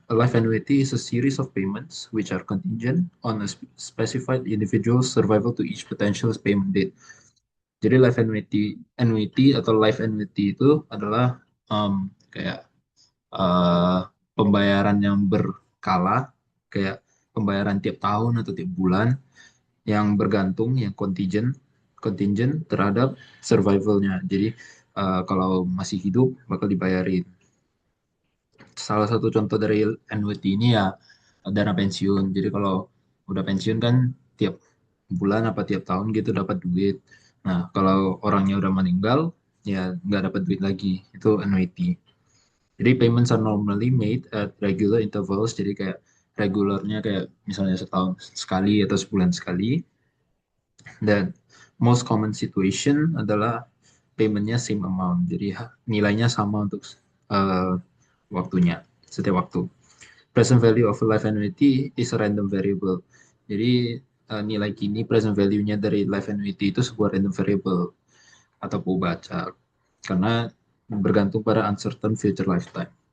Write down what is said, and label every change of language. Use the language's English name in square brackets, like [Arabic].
[English] A life annuity is a series of payments which are contingent on a specified individual's survival to each potential payment date. [Indonesian] Jadi annuity atau life annuity itu adalah kayak eh, pembayaran yang berkala, kayak pembayaran tiap tahun atau tiap bulan yang bergantung, yang contingent terhadap survivalnya. Jadi kalau masih hidup bakal dibayarin. Salah satu contoh dari annuity ini ya dana pensiun. Jadi kalau udah pensiun kan tiap bulan apa tiap tahun gitu dapat duit. Nah, kalau orangnya udah meninggal ya nggak dapat duit lagi. Itu annuity. [English] Jadi payments are normally made at regular intervals. [Indonesian] Jadi kayak regularnya kayak misalnya setahun sekali atau sebulan sekali. [English] Dan most common situation [Indonesian] adalah paymentnya [English] same amount. [Indonesian] Jadi nilainya sama untuk uh, waktunya, setiap waktu. [English] Present value of a life annuity is a random variable. [Indonesian] Jadi nilai kini present value-nya dari life annuity itu sebuah random variable atau baca karena bergantung pada uncertain future lifetime.